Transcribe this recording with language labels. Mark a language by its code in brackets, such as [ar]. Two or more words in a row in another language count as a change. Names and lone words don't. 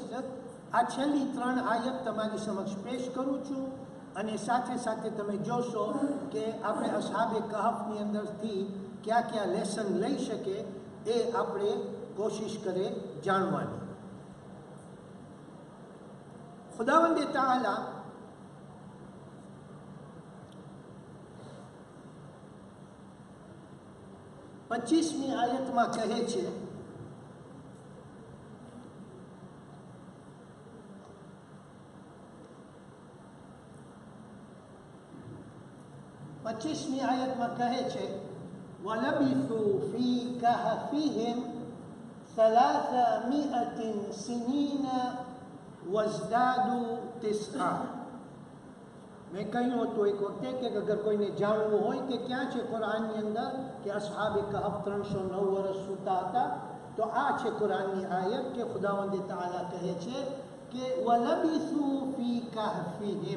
[gu] આ છેલ્લી 3 આયત તમારી સમક્ષ પેશ કરું છું, અને સાથે સાથે તમે જોશો કે આપણે અસ્હાબે કહફની અંદરથી ક્યાં ક્યાં લેસન લઈ શકે એ આપણે કોશિશ કરે જાણવાની. ખુદાવંદે તાઆલા પચીસમી આયતમાં કહે છે, [ar] وَلَبِثُوا فِي كَهْفِهِمْ 300 سِنِينَ وَازْدَادُوا 9. [gu] મેં કહ્યું હતું એક વખતે કે અગર કોઈને જાણવું હોય કે ક્યાં છે કુરાનની અંદર કે અસ્હાબે કહફ 309 વર્ષ સૂતા હતા, તો આ છે કુરાનની આયત કે ખુદાવંદ તાઆલા કહે છે કે [ar] ولبثوا في كهفهم.